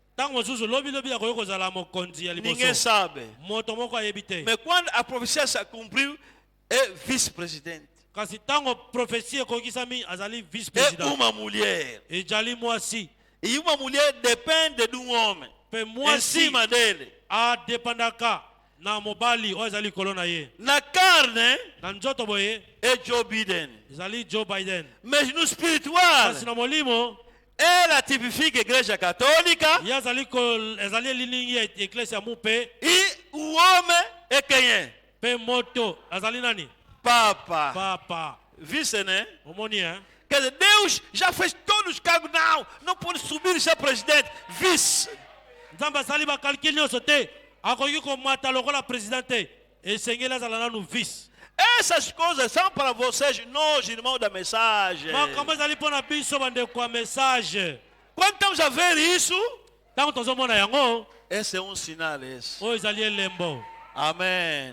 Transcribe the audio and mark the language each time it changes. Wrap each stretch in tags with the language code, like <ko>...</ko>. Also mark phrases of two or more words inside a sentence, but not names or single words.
<pt>Ninguém sabe. Mas quando a profecia se cumpriu, é vice-presidente. É uma mulher. E uma mulher depende de um homem. Em cima dele.</pt> <ln>Na mobali ozali kolona ye.</ln> <pt>Na carne</pt> <ln>na njoto boye</ln> <pt>é Joe Biden.</pt> <ln>Zali Joe Biden.</ln> <pt>Mas no espiritual,</pt> <ln>na molimo,</ln> <pt>ela tipifica a igreja católica.</pt> <ln>Ya zali liningi ya igreja mupe.</ln> <pt>E o homem é quem é?</pt> <ln>Pe moto azali nani?</ln> <pt>Papa. Vice, né?</pt> <ln>Omoni, hein?</ln> <pt>Quer dizer, Deus já fez todos os cargos. Não pode subir e ser presidente. Vice.</pt> <ln>Zamba sali ba calcul nyoso te.</ln> <pt>Essas coisas são para vocês, nós, irmãos da mensagem. Quando estamos a ver isso, esse é um sinal. Amém.</pt>